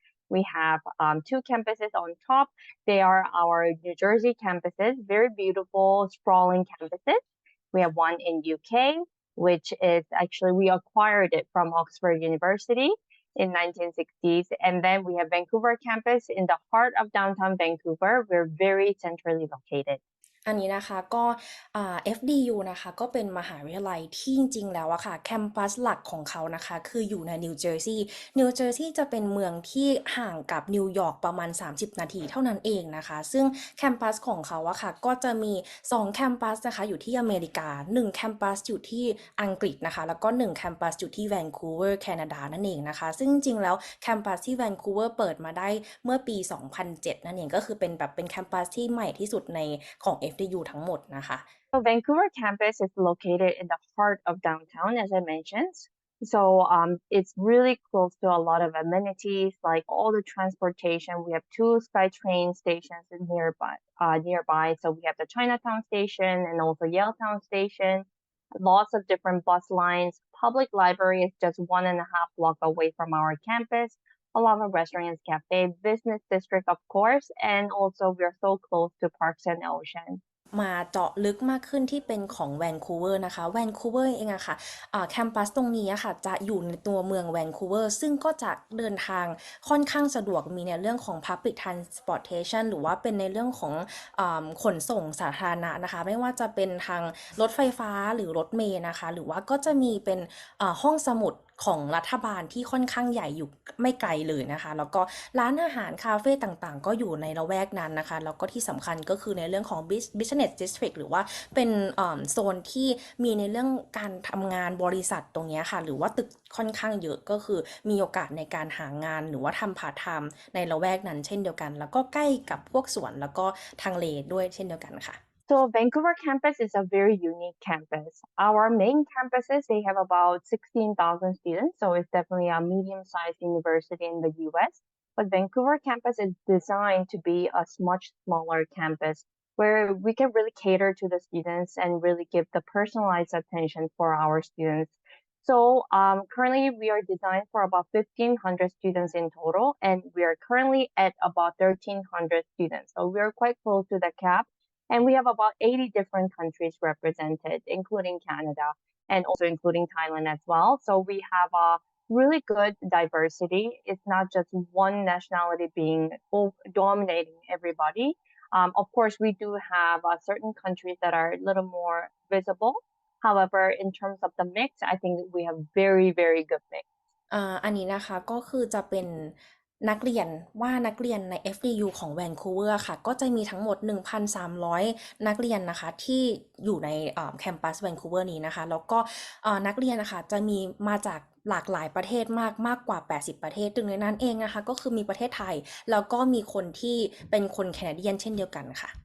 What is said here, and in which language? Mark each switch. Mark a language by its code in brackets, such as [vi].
[en] We have 2 campuses on top. They are our New Jersey campuses, very beautiful, sprawling campuses. We have one in UK, which is actually, we acquired it from Oxford University in 1960s. And then we have Vancouver campus in the heart of downtown Vancouver. We're very centrally located. [th] อันนี้นะคะก็FDU นะคะก็เป็นมหาวิทยาลัยที่จริงๆแล้วอะค่ะแคมปัสหลักของเขานะคะคืออยู่ในนิวเจอร์ซีย์จะเป็นเมืองที่ห่างกับนิวยอร์กประมาณ30นาทีเท่านั้นเองนะคะซึ่งแคมปัสของเขาอะค่ะก็จะมี2แคมปัสนะคะอยู่ที่อเมริกา1แคมปัสอยู่ที่ อังกฤษนะคะแล้วก็1แคมปัสอยู่ที่แวนคูเวอร์แคนาดานั่นเองนะคะซึ่งจริงๆแล้วแคมปัสที่แวนคูเวอร์เปิดมาได้เมื่อปี2007นั่นเองก็คือเป็นแคมปัสที่ใหม่ที่สุดในของ FDU ทั้งหมดนะคะ [en] So Vancouver campus is located in the heart of downtown, as I mentioned. So it's really close to a lot of amenities, like all the transportation. We have 2 SkyTrain stations nearby. So we have the Chinatown station and also Yaletown station. Lots of different bus lines. Public library is just 1.5 block away from our campus. A lot of restaurants, cafe, business district, of course, and also we are so close to parks and ocean. [th] มาเจาะลึกมากขึ้นที่เป็นของแวนคูเวอร์นะคะแวนคูเวอร์เองอะค่ะแคมปัสตรงนี้อะค่ะจะอยู่ในตัวเมืองแวนคูเวอร์ซึ่งก็จะเดินทางค่อนข้างสะดวกมีในเรื่องของ Public Transportation หรือว่าเป็นในเรื่องของขนส่งสาธารณะนะคะไม่ว่าจะเป็นทางรถไฟฟ้าหรือรถเมล์นะคะหรือว่าก็จะมีเป็นห้องสมุด ของรัฐบาลที่ค่อนข้างใหญ่อยู่ไม่ไกลเลยนะคะแล้วก็ร้านอาหารคาเฟ่ต่างๆก็อยู่ในละแวกนั้นนะคะแล้วก็ที่สำคัญก็คือในเรื่องของ business district หรือว่าเป็นโซนที่มีในเรื่องการทำงานบริษัทตรงนี้ค่ะหรือว่าตึกค่อนข้างเยอะก็คือมีโอกาสในการหางานหรือว่าทำพาร์ทไทม์ในละแวกนั้นเช่นเดียวกันแล้วก็ใกล้กับพวกสวนแล้วก็ทางเลด้วยเช่นเดียวกันค่ะ [en] So Vancouver campus is a very unique campus. Our main campuses, they have about 16,000 students, so it's definitely a medium-sized university in the US. But Vancouver campus is designed to be a much smaller campus where we can really cater to the students and really give the personalized attention for our students. So currently we are designed for about 1,500 students in total, and we are currently at about 1,300 students. So we are quite close to the cap. And we have about 80 different countries represented, including Canada and also including Thailand as well. So we have a really good diversity. It's not just one nationality being dominating everybody. Of course, we do have certain countries that are a little more visible. However, in terms of the mix, I think we have very, very good mix. [th] อันนี้นะคะก็คือจะเป็นนักเรียนนักเรียนใน FDU ของแวนคูเวอร์ค่ะก็จะมีทั้งหมด 1,300 นักเรียนนะคะที่อยู่ในแคมปัสแวนคูเวอร์นี้นะคะแล้วก็นักเรียนนะคะจะมีมาจากหลากหลายประเทศมากกว่า 80 ประเทศหนึ่งในนั้นเองนะคะก็คือมีประเทศไทยแล้วก็มีคนที่เป็นคนแคนาเดียนเช่นเดียวกันค่ะ